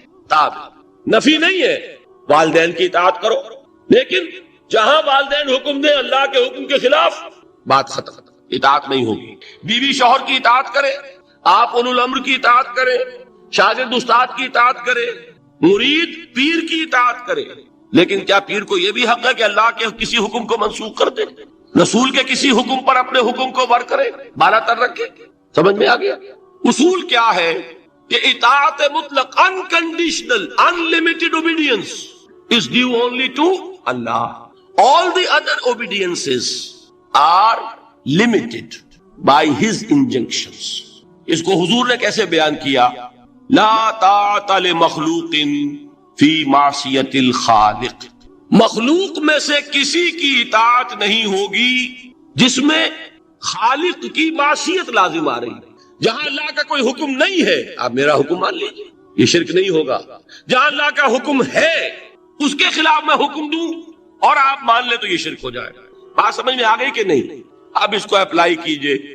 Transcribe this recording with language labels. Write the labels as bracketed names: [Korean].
[Urdu] تابع۔ نفی نہیں ہے، والدین کی اطاعت کرو، لیکن جہاں والدین حکم دیں اللہ کے حکم کے خلاف، بات ختم، اطاعت نہیں ہوگی۔ بیوی شوہر کی اطاعت کرے، آپ اولو الامر کی اطاعت کرے، شاگرد استاد کی اطاعت کرے، مرید پیر کی اطاعت کرے، لیکن کیا پیر کو یہ بھی حق ہے کہ اللہ کے کسی حکم کو منسوخ کر دے، رسول کے کسی حکم پر اپنے حکم کو ور کرے، بالا تر رکھے؟ سمجھ میں آ گیا؟ اصول کیا ہے کہ اطاعت مطلق، [English] unconditional, unlimited obedience is due only to Allah. All the other obediences are limited by His injunctions. [Urdu] اس کو حضور نے کیسے بیان کیا؟ [Arabic] لا طاعت لمخلوق فی معصیت الخالق۔ [Urdu] مخلوق میں سے کسی کی اطاعت نہیں ہوگی جس میں خالق کی معصیت لازم آ رہی ہے۔ جہاں اللہ کا کوئی حکم نہیں ہے آپ میرا حکم مان لیجیے، یہ شرک نہیں ہوگا۔ جہاں اللہ کا حکم ہے اس کے خلاف میں حکم دوں اور آپ مان لیں تو یہ شرک ہو جائے گا۔ بات سمجھ میں آ گئی کہ نہیں؟ اب اس کو اپلائی کیجئے،